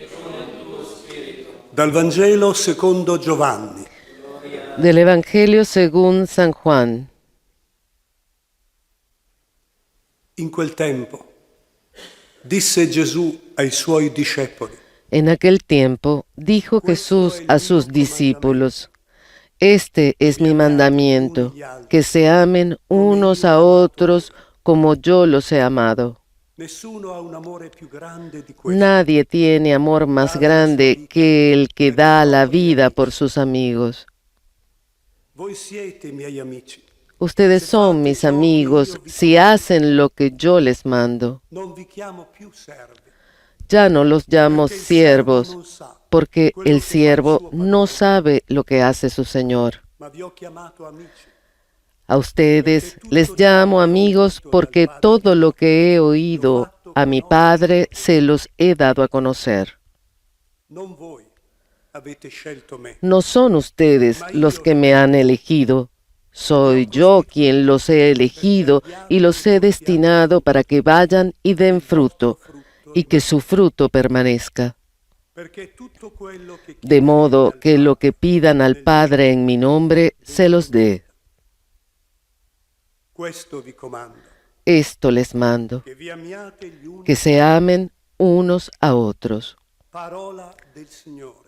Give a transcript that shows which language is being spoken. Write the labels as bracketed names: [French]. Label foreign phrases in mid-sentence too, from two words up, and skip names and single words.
[Italian] Dal Vangelo secondo Giovanni. [Spanish] Del Evangelio según San Juan. [Italian] In quel tempo disse Gesù ai suoi discepoli: [Spanish] En aquel tiempo dijo Jesús a sus discípulos: Este es mi mandamiento, que se amen unos a otros como yo los he amado. [Italian] Nessuno ha un amore più grande di questo. [Spanish] Nadie tiene amor más grande que el que da la vida por sus amigos. [Italian] Voi siete miei amici. [Spanish] Ustedes son mis amigos si hacen lo que yo les mando. [Italian] Non vi chiamo più servi, [Spanish] Ya no los llamo [Italian] perché il servo [Spanish] siervos, [Italian] non sa [Spanish] porque [Italian] quello [Spanish] el [Italian] che fa il [Spanish] siervo [Italian] suo [Spanish] no [Italian] padrone, [Spanish] sabe lo que hace su Señor. [Italian] ma vi ho chiamato amici. [Spanish] A ustedes les llamo amigos porque todo lo que he oído a mi Padre se los he dado a conocer. [Italian] Non voi avete scelto me, [Spanish] No son ustedes los que me han elegido, soy yo quien los he elegido y los he destinado para que vayan y den fruto, y que su fruto permanezca. [Italian] perché tutto quello che [Spanish] De modo [Italian] chiederete [Spanish] que [Italian] al [Spanish] lo que pidan al Padre en mi nombre se los dé. [Italian] Questo vi comando, [Spanish] Esto les mando, [Italian] che vi amiate gli uni. [Spanish] que se amen unos a otros. [Italian] Parola del Signore.